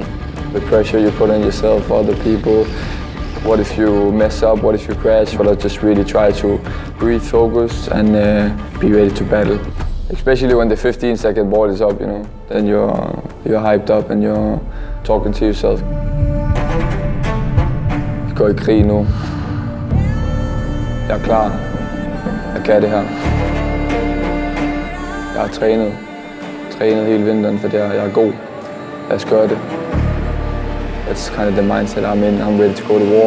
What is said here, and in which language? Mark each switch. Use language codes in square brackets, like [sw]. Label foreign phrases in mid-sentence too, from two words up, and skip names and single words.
[en] The pressure you put on yourself, other people, what if you mess up, what if you crash? But I just really try to breathe, focus and be ready to battle. Especially when the 15-second ball is up, you know, then you're hyped up and you're talking to yourself. [da] Vi går I krig nu. Jeg klar. Jeg kan det her. Jeg har trænet hele vinteren, for jeg god. Lad os gøre det. [en] That's kind of the mindset I'm in. I'm ready to go to war.